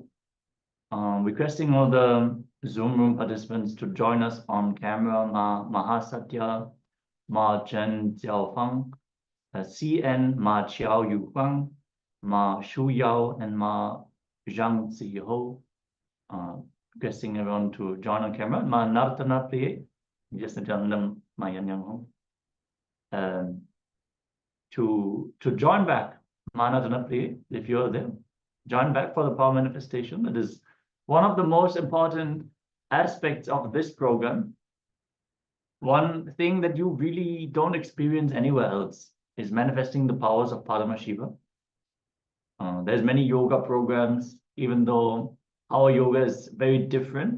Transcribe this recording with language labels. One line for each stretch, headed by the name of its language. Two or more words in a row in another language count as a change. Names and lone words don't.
English: Requesting all the Zoom room participants to join us on camera. Ma Mahasatya, Ma Chen Jiaofang, CN, Ma Chiao Yu Huang, Ma Shu Yao, and Ma Zhang Ziho. Requesting everyone to join on camera. Ma Nartana Priye, just Nithyananda, Ma Yan Yang Hong. To join back, Ma Nartana Priye, if you're there, join back for the power manifestation. That is one of the most important aspects of this program. One thing that you really don't experience anywhere else is manifesting the powers of Paramashiva. There's many yoga programs, even though our yoga is very different.